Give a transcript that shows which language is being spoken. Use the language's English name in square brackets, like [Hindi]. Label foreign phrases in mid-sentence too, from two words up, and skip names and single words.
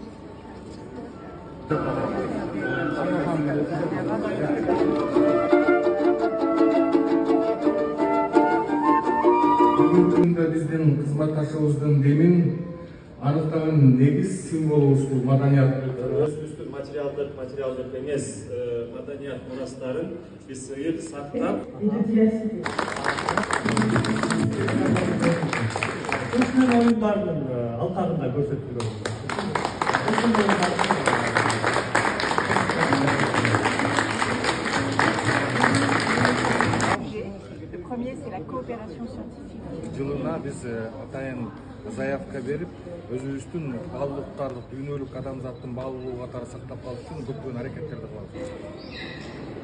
[Kyrgyz] Бүгүнкү күндө биздин кызматташыбыздын демин аныктаган негиз символубуз бул маданият. Өзүбүздүн материалдык эмес маданият мурастарын биз ыйык сактап. Көчмөн оюндарынын алкагында көрсөтүлгөн. [French] Le premier, c'est la coopération scientifique. [Kyrgyz] Жылына биз атайын заявка берип, өзүбүздүн баалуулуктарды, дүйнөлүк адамзаттын баалуулугу катары сактап калыш үчүн көптөгөн аракеттерди кылабыз.